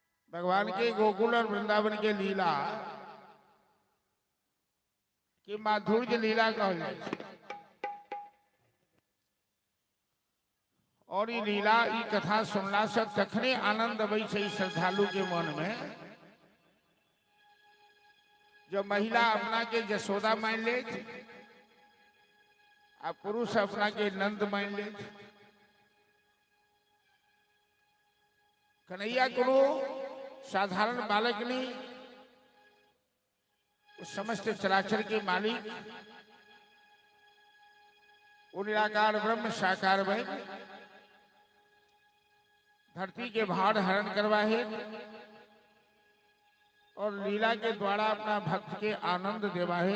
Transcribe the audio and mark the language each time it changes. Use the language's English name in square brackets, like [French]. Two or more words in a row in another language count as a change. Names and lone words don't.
[Maithili] भगवान के गोकुल और वृंदावन के लीला कि माधुर्य लीला कहल जाय छै। और ई लीला ई कथा सुनला से तखने आनंद अबै छै श्रद्धालु के मन में, जब महिला अपना के यशोदा मान ले आ पुरुष अपना के नंद मान ले। कन्हैया कोनो साधारण बालक नहीं, समस्त चराचर के मालिक, वो निराकार ब्रह्म साकार भय धरती के भार हरण करवा है और लीला के द्वारा अपना भक्त के आनंद देवा है।